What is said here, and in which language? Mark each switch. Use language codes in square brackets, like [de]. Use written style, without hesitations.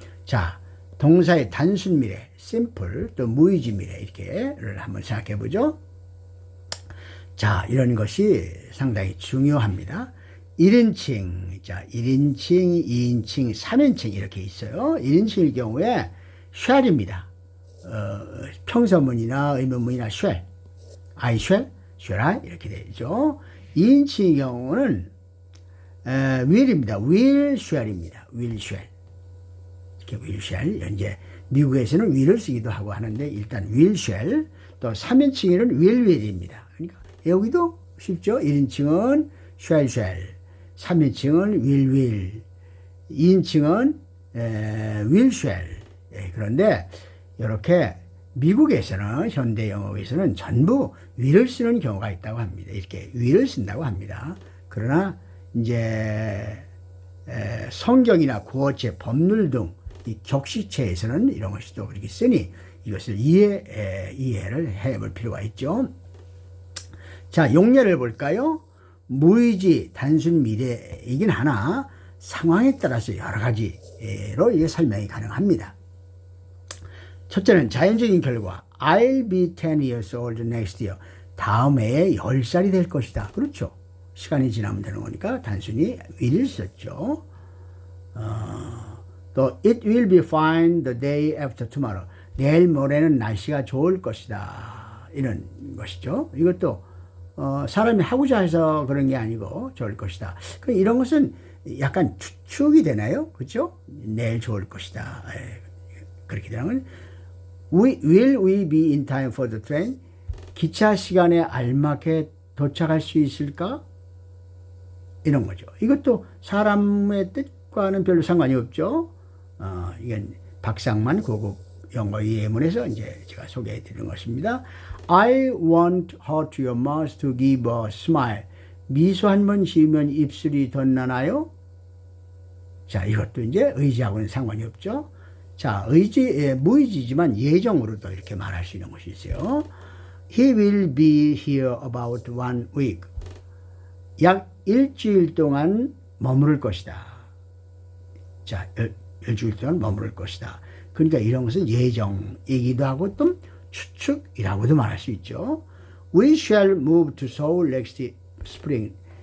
[ko] 자, 동사의 단순 미래, simple, 또 무의지 미래 이렇게를 한번 생각해 보죠. 자, 이런 것이 상당히 중요합니다. 1인칭, 자, 1인칭, 2인칭, 3인칭 이렇게 있어요. 1인칭일 경우에 shall입니다. 평서문이나 의문문이나 shall, I shall, shall I 이렇게 되죠. 2인칭의 경우는 will입니다. will shall입니다. will shall 이렇게 will shall. 현재 미국에서는 will을 쓰기도 하고 하는데 일단 will shall. 또 3인칭에는 will will입니다. 그러니까 여기도 쉽죠. 1인칭은 shall shall, 3인칭은 will will, 2인칭은 will shall. 그런데 이렇게 미국에서는 현대 영어에서는 전부 will을 쓰는 경우가 있다고 합니다. 이렇게 will을 쓴다고 합니다. 그러나 이제 성경이나 구어체, 법률 등 이 격식체에서는 이런 것이 또 그렇게 쓰니 이것을 이해를 해볼 필요가 있죠. 자, 용례를 볼까요? 무의지 단순 미래이긴 하나 상황에 따라서 여러 가지로 이게 설명이 가능합니다. 첫째는 자연적인 결과 [en] I'll be 10 years old next year. [ko] 다음 해에 10살이 될 것이다. 그렇죠. 시간이 지나면 되는 거니까 단순히 will을 썼죠. [en] 또 it will be fine the day after tomorrow. [ko] 내일 모레는 날씨가 좋을 것이다. 이런 것이죠. 이것도 사람이 하고자 해서 그런 게 아니고 좋을 것이다. 이런 것은 약간 추측이 되나요? 그렇죠? 내일 좋을 것이다. 그렇게 되는 건 [en] will we be in time for the train? [ko] 기차 시간에 알맞게 도착할 수 있을까? 이런 거죠. 이것도 사람의 뜻과는 별로 상관이 없죠. 이건 박상만 고급 영어 예문에서 이제 제가 소개해 드리는 것입니다. [en] I won't hurt your mouth to give a smile. [ko] 미소 한 번 지으면 입술이 덧나나요? 자, 이것도 이제 의지하고는 상관이 없죠. 자, 무의지지만 예정으로도 이렇게 말할 수 있는 것이 있어요. [en] He will be here about 1 week. [ko] 약 일주일 동안 머무를 것이다. 자, 일주일 동안 머무를 것이다. 그러니까 이런 것은 예정이기도 하고 또 추측이라고도 말할 수 있죠. [en] We shall move to Seoul next spring.